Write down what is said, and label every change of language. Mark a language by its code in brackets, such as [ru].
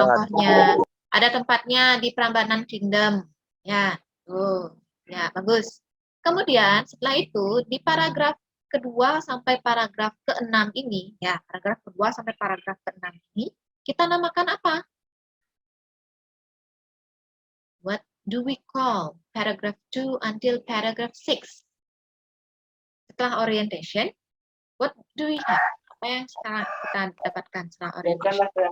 [id] tokohnya. Ada tempatnya di Prambanan Kingdom. Ya, tuh. Ya, bagus. Kemudian setelah itu di paragraf kedua sampai paragraf ke-6 ini, ya, paragraf kedua sampai paragraf ke-6 ini, kita namakan apa? [en] What do we call paragraph 2 until paragraph 6? Setelah orientation, what do we have? [id] Apa yang sekarang kita dapatkan setelah orientation?